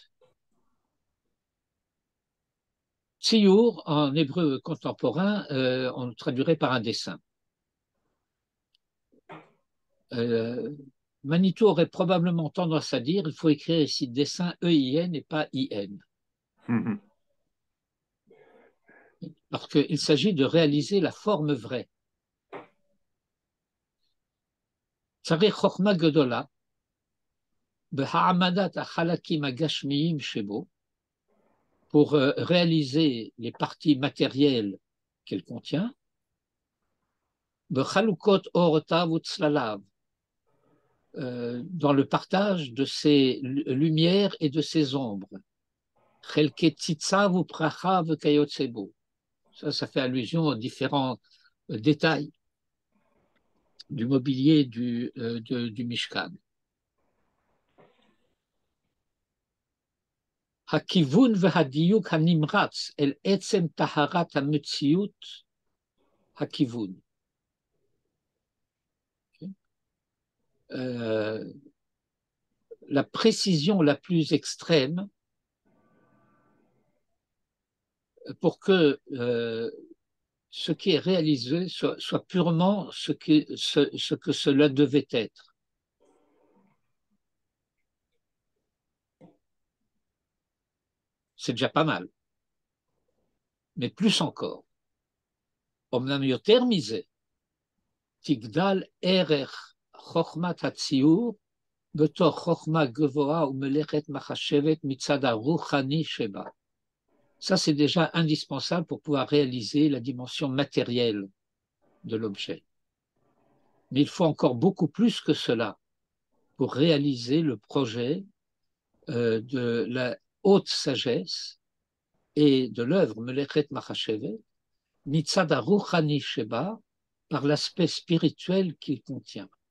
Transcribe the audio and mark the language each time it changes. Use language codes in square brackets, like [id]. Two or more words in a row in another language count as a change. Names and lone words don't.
[fr] Tziur, en hébreu contemporain, on le traduirait par un dessin. Manitou aurait probablement tendance à dire il faut écrire ici dessin E-I-N et pas I-N. Mhm. Parce qu'il s'agit de réaliser la forme vraie. [he] צריך חכמה גדולה, בהעמדת החלקים הגשמיים שבו, [fr] pour réaliser les parties matérielles qu'elle contient, [he] בחלוקת אורותיו וצלליו, [fr] dans le partage de ses lumières et de ses ombres. [he] חלקי ציציו ופרחיו כיוצא בו. [fr] Ça fait allusion aux différents détails du mobilier du Mishkan. [he] הכיוון והדיוק הנמרץ אל עצם טהרת המציאות הכיוון. [fr] La précision la plus extrême pour que ce qui est réalisé soit purement ce que cela devait être. c'est déjà pas mal. Mais plus encore, [he] אומנם יותר מזה, תגדל ערך חוכמת הציור בתוך חוכמה גבוהה ומלאכת מחשבת מצד הרוחני שבה. [fr] Ça, c'est déjà indispensable pour pouvoir réaliser la dimension matérielle de l'objet. Mais il faut encore beaucoup plus que cela pour réaliser le projet de la haute sagesse et de l'œuvre [he] מלאכת מחשבת, מצד רוחני שבה, [fr] par l'aspect spirituel qu'il contient.